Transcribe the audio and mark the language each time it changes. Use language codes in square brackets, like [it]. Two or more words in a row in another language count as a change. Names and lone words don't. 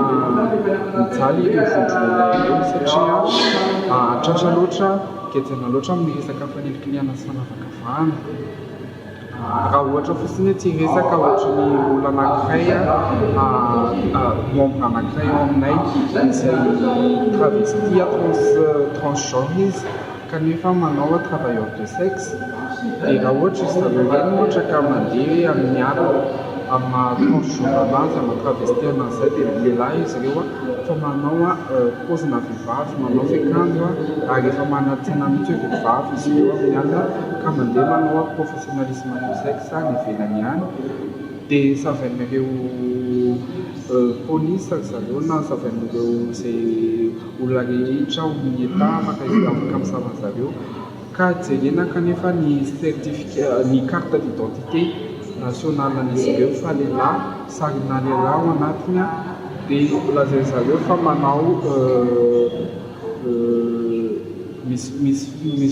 [mg] mijaly ireo vondron'olona ireo satria tratra loatra getsana loatra amin'ny resaka fanilinkiliana sy fanavakavahana raha ohatra fotsiny tsy resaka ohatra ny olona anankiray membre anankiray ao aminay izay [fr] travesti transgenre [mg] izy kanefa manao [fr] travailleur de sexe [mg] dia raha ohatra izy zareo ireny ohatra ka mandeha amin'ny alina amin'ny transgenre anazy amin'ny travesti anazy zay dia lehilahy izy ireo fa manao pozina vehivavy manao fiakanjo ary efa manatsena mihitsy hoe vehivavy izy ireo amin'ny alina ka mandeha manao [fr] professionnalisme du sexe [mg] any ivelany ihany dia savain'ireo polisy zareo na savain'ireo izay olona rehetra amin'ny eta afaka misava zareo ka jerena kanefa ny certificat ny [fr] carte d'identité nationale [mg] an'izy ireo fa lehilahy sarina lehilahy ao anatiny dia lazay zareo fa manao misy